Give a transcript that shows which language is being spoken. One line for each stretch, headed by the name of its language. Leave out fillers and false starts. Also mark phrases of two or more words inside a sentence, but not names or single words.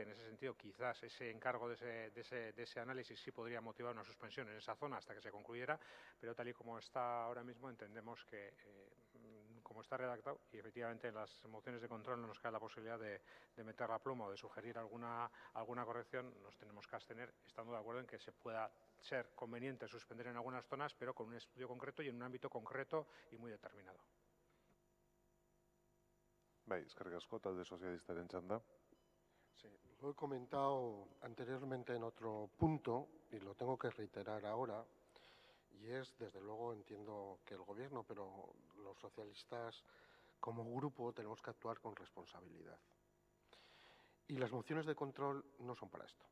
Spanish: En ese sentido, quizás ese encargo de ese análisis sí podría motivar una suspensión en esa zona hasta que se concluyera, pero tal y como está ahora mismo entendemos que como está redactado, y efectivamente en las mociones de control no nos cae la posibilidad de meter la pluma o de sugerir alguna corrección, nos tenemos que abstener, estando de acuerdo en que se pueda ser conveniente suspender en algunas zonas, pero con un estudio concreto y en un ámbito concreto y muy determinado.
Basque: Bai, eskerrik asko, talde sozialistaren txanda.
Spanish: Sí, lo he comentado anteriormente en otro punto y lo tengo que reiterar ahora. Y es, desde luego, entiendo que el Gobierno, pero los socialistas como grupo tenemos que actuar con responsabilidad. Y las mociones de control no son para esto.